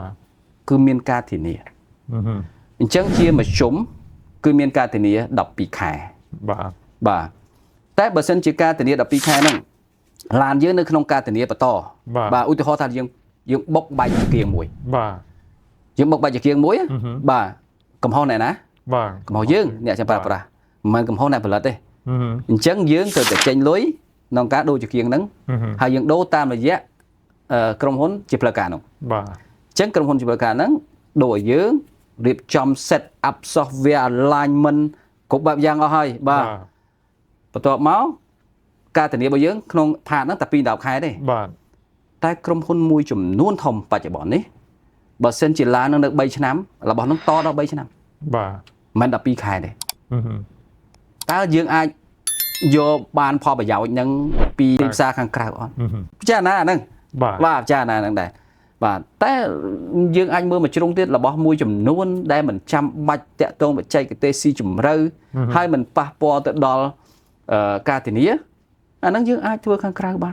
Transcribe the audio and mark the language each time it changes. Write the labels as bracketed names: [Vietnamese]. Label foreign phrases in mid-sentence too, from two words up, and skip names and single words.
[Khmer] គឺមានការធានាអញ្ចឹងជាមធ្យមគឺមានការធានា12ខែបាទតែបើសិនជាការធានា12ខែហ្នឹងឡានយើងនៅក្នុងការធានាបន្តបាទឧទាហរណ៍ថាយើងបុកបាច់ជាគៀងមួយយើងបុកបាច់ជាគៀងមួយបាទកំហុសអ្នកណាកំហុសយើងអ្នកចាំប្រើប្រាស់មិនមែនកំហុសអ្នកផលិតទេអញ្ចឹងយើងត្រូវតែចេញលុយក្នុងការដូរជាគៀងហ្នឹងហើយយើងដូរតាមរយៈក្រុមហ៊ុនជាផ្លូវការនោះ បាទ ចឹងក្រុមហ៊ុនជីវការហ្នឹងដូចឲ្យយើងរៀបចំ [English] set up software alignment [Khmer] គ្រប់បែបយ៉ាងអស់ហើយបាទបន្ទាប់មកការធានារបស់យើងក្នុងផាតហ្នឹងតែ2 10 ខែទេ បាទ តែក្រុមហ៊ុនមួយចំនួនធំបច្ចុប្បន្ននេះបើសិនជាឡើងនៅ3ឆ្នាំរបស់ហ្នឹងតដល់3ឆ្នាំ បាទ មិន12ខែទេតើយើងអាចយកបានផលប្រយោជន៍ហ្នឹងពីទីផ្សារខាងក្រៅអត់ពិចារណាហ្នឹងបាទពិចារណាហ្នឹងដែរបាទតែយើងអាចមើលមួយជ្រុងទៀតរបស់មួយចំនួនដែលមិនចាំបាច់តាក់ទងបច្ចេកទេសស៊ីជម្រៅហើយមិនប៉ះពាល់ទៅដល់ការធានាអាហ្នឹងយើងអាចធ្វើខាងក្រៅបាន